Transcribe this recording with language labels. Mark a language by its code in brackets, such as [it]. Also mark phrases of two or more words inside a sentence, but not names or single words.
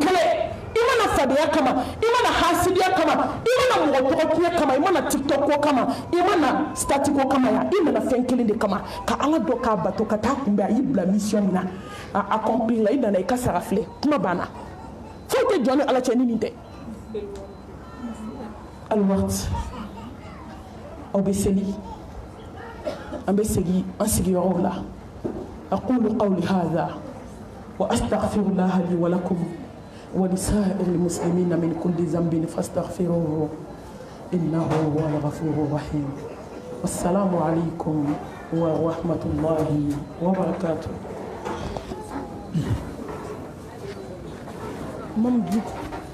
[bm] kɛlɛ i mana fadenya kama i mana hasidiya kama i mana mɔgɔ tɔgɔ tiɲɛ kama i mana tiktok ko kama i mana stati ko kama ya i nana fɛn kelen de kama ka ala dɔ k'a bato ka taa kunbɛn a y'i bila mission min na a accomplir la i nana i ka sara filɛ kuma banna foyi tɛ jɔn ni ala cɛ ni nin tɛ [ar] alwaqt [bm] aw bɛ seli an bɛ segin an sigiyɔrɔw la [ar] أقول قولي هذا وأستغفر الله لي ولكم ولسائر المسلمين من كل ذنب فاستغفروه إنه هو الغفور الرحيم والسلام عليكم ورحمة الله وبركاته.